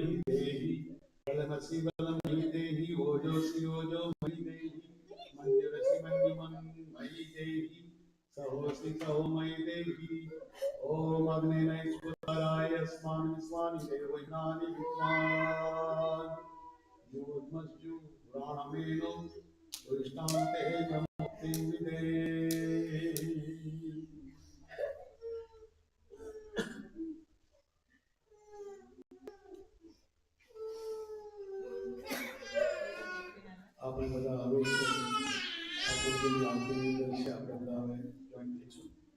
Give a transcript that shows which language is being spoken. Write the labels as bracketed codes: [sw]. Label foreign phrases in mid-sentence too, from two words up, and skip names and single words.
[sa] देहि बलमसि बलमयि देहि ओजोसि ओजोमयि देहि मन्युरसि मन्युमयि देहि सहोसि सहोमयि देहि ॐ अग्नेनैश्वराय अस्मान् विश्वानि देवैनानि विद्वान् योद्मस्जु पुराणमेनो दृष्टान्ते मुक्तिं विदेहि [gu] આપણે બધા હવે ઠાકોરજીની આરતીની અંદર છે આપણે બધા હવે જોઈન થઈશું